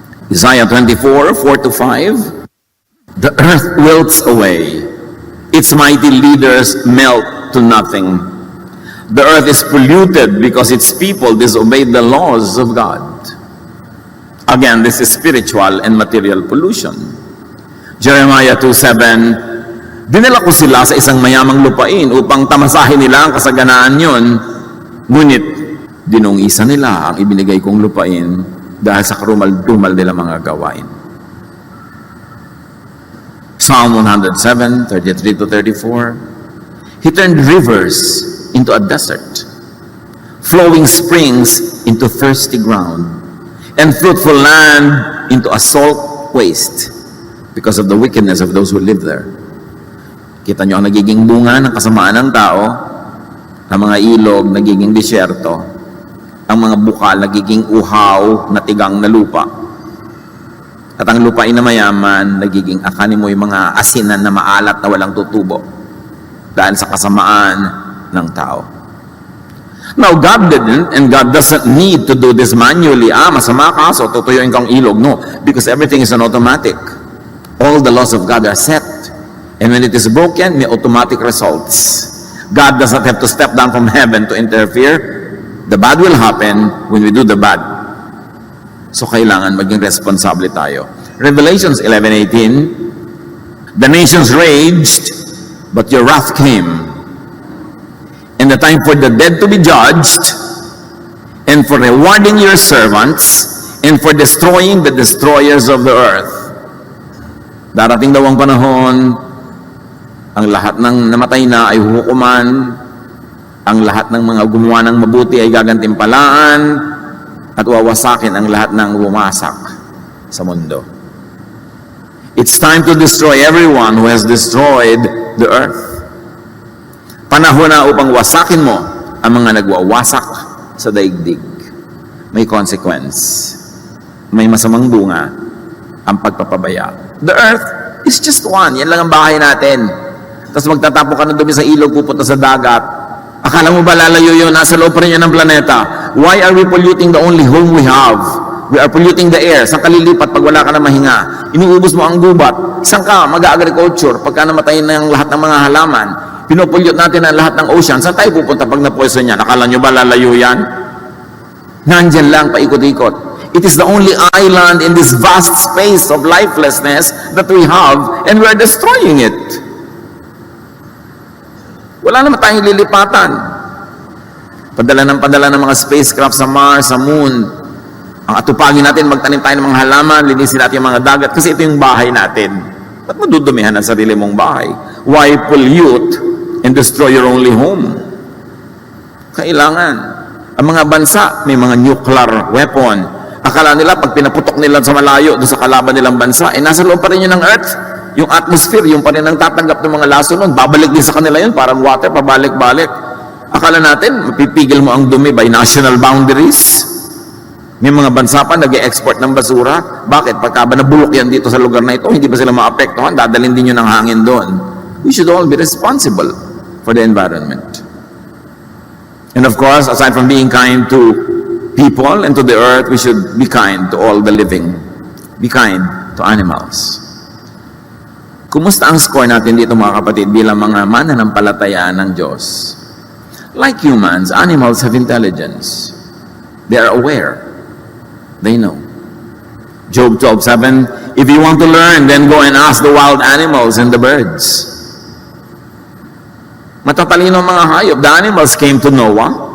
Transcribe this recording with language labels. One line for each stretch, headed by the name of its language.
English: Isaiah 24:4-5, the earth wilts away, its mighty leaders melt to nothing. The earth is polluted because its people disobeyed the laws of God. Again, this is spiritual and material pollution.
Filipino: Jeremiah 2:7, dinala ko sila sa isang mayamang lupain upang tamasahin nila ang kasaganaan yon, ngunit dinungisa nila ang ibinigay kong lupain dahil sa karumal-dumal nila mga gawain.
English: Psalm 107:33-34, He turned rivers into a desert, flowing springs into thirsty ground, and fruitful land into a salt waste because of the wickedness of those who live there.
Filipino: Kita nyo ang nagiging bunga ng kasamaan ng tao, ang mga ilog nagiging disyerto, ang mga bukal nagiging uhaw na tigang na lupa, at ang lupain na mayaman nagiging akanin mo yung mga asinan na maalat na walang tutubo dahil sa kasamaan ng tao.
English: Now, God didn't, and God doesn't need to do this manually.
Filipino: Masama ka,
English: so
Filipino: tutuyuin kang ilog.
English: No, because everything is an automatic. All the laws of God are set. And when it is broken, may automatic results. God does not have to step down from heaven to interfere. The bad will happen when we do the bad. So,
Filipino: kailangan maging responsable tayo.
English: Revelations 11:18, the nations raged, but your wrath came. And the time for the dead to be judged, and for rewarding your servants, and for destroying the destroyers of the earth.
Filipino: Darating daw ang panahon, ang lahat ng namatay na ay huhukuman, ang lahat ng mga gumawa ng mabuti ay gagantimpalaan, at wawasakin ang lahat ng bumasak sa mundo.
English: It's time to destroy everyone who has destroyed the earth.
Filipino: Panahon na upang wasakin mo ang mga nagwawasak sa daigdig. May consequence. May masamang bunga ang pagpapabaya.
English: The earth is just one.
Filipino: Yan lang ang bahay natin. Tapos magtatapo ka na dumi sa ilog, pupunta sa dagat. Akala mo ba lalayo yun? Nasa loob pa rin yan ng planeta.
English: Why are we polluting the only home we have? We are polluting the air.
Filipino: Saan ka lilipat pag wala ka na mahinga? Inuubos mo ang gubat. Saan ka mag-agriculture pagka namatay na ang lahat ng mga halaman? Pinopollute natin ang lahat ng ocean. Saan tayo pupunta pag na-poison yan? Akala nyo ba lalayo yan? Nandyan lang, paikot-ikot.
English: It is the only island in this vast space of lifelessness that we have, and we are destroying it.
Filipino: Wala naman tayong lilipatan. Padala ng mga spacecraft sa Mars, sa Moon. Ang atupagin natin, magtanim tayo ng mga halaman, linisin natin yung mga dagat, kasi ito yung bahay natin. Ba't mo dudumihan ang sarili mong bahay?
English: Why pollute and destroy your only home?
Filipino: Kailangan. Ang mga bansa, may mga nuclear weapon. Akala nila, pag pinaputok nila sa malayo, doon sa kalaban nilang bansa, nasa loob pa rin yun ng Earth. Yung atmosphere, yung pa rin ang tatanggap ng mga laso nun. Babalik din sa kanila yun, parang water, pabalik-balik. Akala natin, mapipigil mo ang dumi
English: by national boundaries.
Filipino: May mga bansa pa nag-e-export ng basura. Bakit? Pagka ba nabulok yan dito sa lugar na ito, hindi ba sila maapektuhan? Dadalhin din yun ng hangin doon.
English: We should all be responsible for the environment. And of course, aside from being kind to people and to the earth, we should be kind to all the living. Be kind to animals.
Filipino: Kumusta ang score natin dito mga kapatid bilang mga mananampalataya ng Diyos?
English: Like humans, animals have intelligence. They are aware. They know. Job 12:7, if you want to learn, then go and ask the wild animals and the birds.
Filipino: Matatalino mga hayop.
English: The animals came to Noah.